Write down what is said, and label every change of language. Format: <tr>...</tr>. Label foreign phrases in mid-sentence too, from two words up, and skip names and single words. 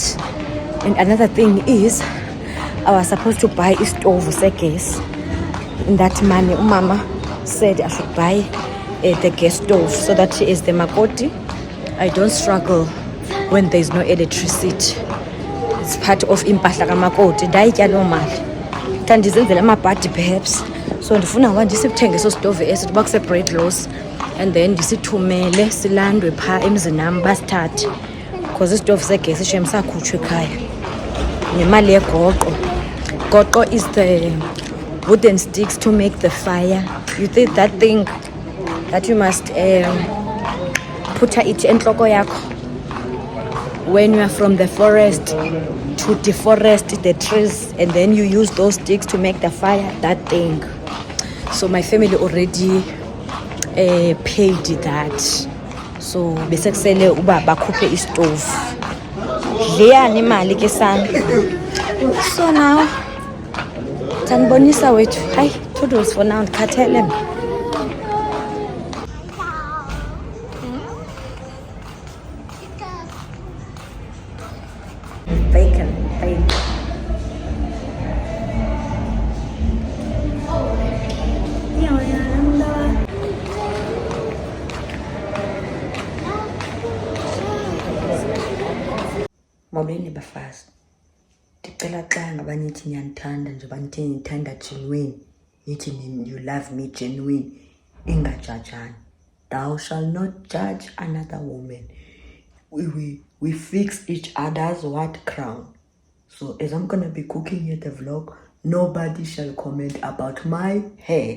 <en>And another thing is, I was supposed to buy a stove, gas. And that money, Mama said I should buy the gas stove so that is the Makoti. I don't struggle when there's no electricity. It's part of</en> <xh>impahla kamakoti. Ndayitya loo mali. Ndizenzela amabhadi perhaps. So ndifuna uba ndisithenge so stove eso uba kuse-</xh> <en>bread loss, and then</en> <xh>ndisithumele silandwe phaa emzini nam basithathe because isitofu segesi shem sakhutshwa ekhaya. Nemali yegoqo.</xh> <en>Goqo is the wooden sticks to make the fire. You think that thing that you must put it</en> <xh>entloko yakho</xh> <en>when you are from the forest to deforest the trees, and then you use those sticks to make the fire, that thing. So my family already paid that.</en> <xh>So besekusele uba bakhuphe istove. Leyani imali ke sana.</xh> <en>So now</en> <xh>Tanbonisa wethu.</xh> <en>Hi, toodles for now.</en> <xh>Ndikhathele mna.</xh> <en>Bacon.</en> <xh>Molweni bafazi. Ndicela xa ngaba nithi niyanithanda njengoba nithi nithanda genuine, nithi</xh> <en>you love me genuine,</en> <xh>ingajajani.</xh> <en>Thou shall not judge another woman. We fix each other's what crown. So as I'm gonna be cooking here the vlog, nobody shall comment about my hair.</en>